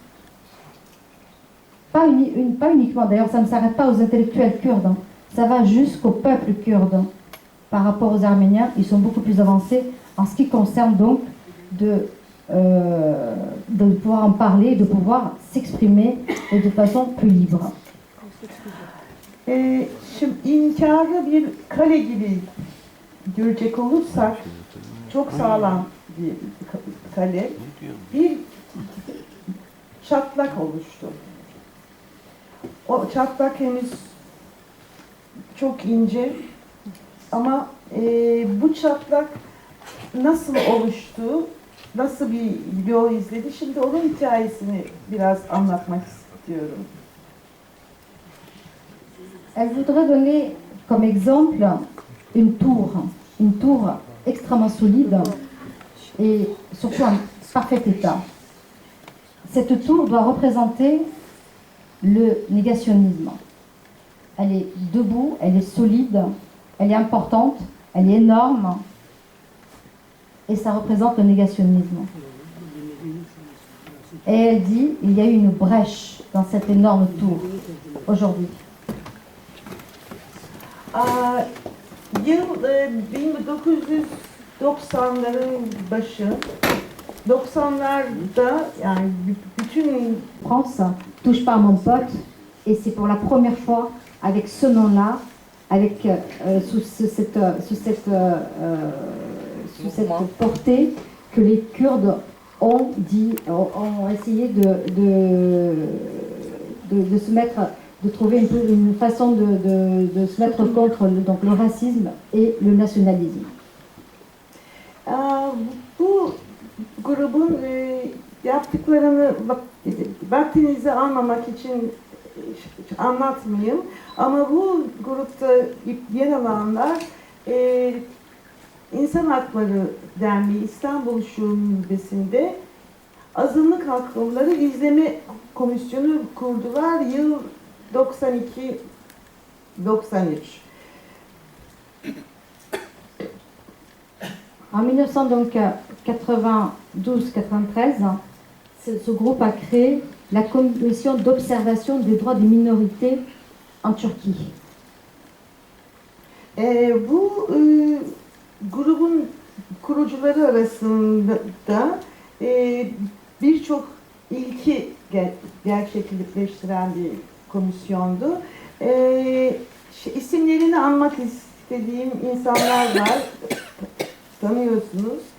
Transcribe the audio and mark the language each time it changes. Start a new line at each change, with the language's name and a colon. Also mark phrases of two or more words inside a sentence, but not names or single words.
French: Pas uniquement, d'ailleurs ça ne s'arrête pas aux intellectuels kurdes, ça va jusqu'au peuple kurde. Par rapport aux Arméniens, ils sont beaucoup plus avancés en ce qui concerne donc de pouvoir en parler, de pouvoir s'exprimer et de façon plus libre.
Turkish: Şimdi inkarı bir kale gibi görecek olursak çok sağlam bir kale, bir çatlak oluştu. O çatlak henüz çok ince ama bu çatlak nasıl oluştu, nasıl bir yol izledi, şimdi onun hikayesini biraz anlatmak istiyorum.
French: Elle voudrait donner comme exemple une tour extrêmement solide et surtout en parfait état. Cette tour doit représenter le négationnisme. Elle est debout, elle est solide, elle est importante, elle est énorme et ça représente le négationnisme. Et elle dit, il y a eu une brèche dans cette énorme tour aujourd'hui.
Turkish: Yıl 1990'ların başı, 90'larda yani bütün
French: France touche pas à mon pote et c'est pour la première fois avec ce nom-là, avec sous cette portée que les Kurdes ont essayé de se mettre, de trouver une façon de se mettre contre donc, le racisme et le nationalisme.
Turkish: Bu grubun yaptıklarını vaktinizi almamak için anlatmayayım ama bu grupta yer alanlar İnsan Hakları Derneği İstanbul Şubesi'nde Azınlık Hakları İzleme Komisyonu kurdular yıl 92-93.
French: En 1992-93, ce groupe a créé la commission d'observation des droits des minorités en Turquie.
Turkish: Bu grubun kurucuları arasında birçok ilki gerçekleştiren bir komisyondu. İsimlerini anmak istediğim insanlar var, tanıyorsunuz.